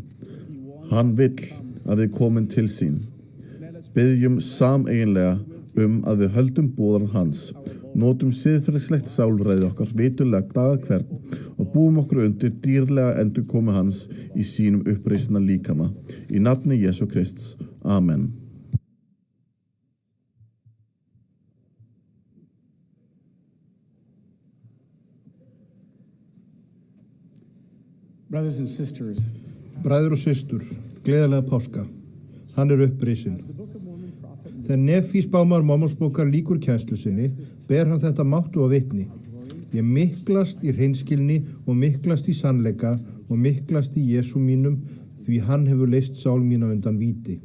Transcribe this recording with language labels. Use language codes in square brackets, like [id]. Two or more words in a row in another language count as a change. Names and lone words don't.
[is] Hann vill að við komum til sín. Biðjum sameiginlega að við höldum boðorð hans, notum siðferðislegt sjálfræði okkar vitulega daga hvern og búum okkur undir dýrlega endurkomu hans í sínum upprisna líkama. Í nafni Jesú Krists. Amen. [en] Brothers and sisters, [is] Bræður og systur, gleðilega páska. Hann upprisinn. Þegar Nefí spámaður Mormonsbókar lýkur kennslu sinni, ber hann þetta máttu og vitni. Ég miklast í hreinskilni og miklast í sannleika og miklast í Jesú mínum, því hann hefur leyst sál mína undan víti.